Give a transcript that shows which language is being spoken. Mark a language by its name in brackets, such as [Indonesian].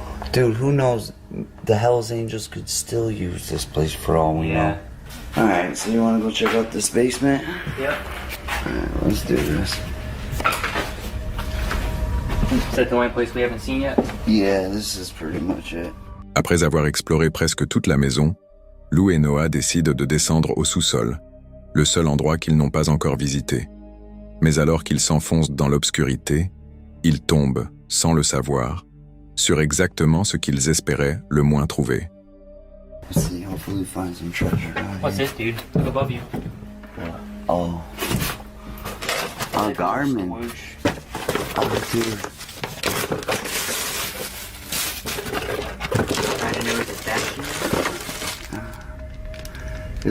[English] Dude, who knows? The Hells Angels could still use this place for all we know. Alright, so you want to go check out this basement? Yep. Alright, let's do this. Is that the only place we haven't seen yet? Yeah, this is pretty much it. [French] Après avoir exploré presque toute la maison, Lou et Noah décident de descendre au sous-sol, le seul endroit qu'ils n'ont pas encore visité. Mais alors qu'ils s'enfoncent dans l'obscurité, ils tombent, sans le savoir, sur exactement ce qu'ils espéraient le moins trouver. [English] Let's see, hopefully we find some treasure down What's here. this, dude? Look above you. Oh. A Garmin. Swoosh. Oh, dude. I didn't know it was a stash in there.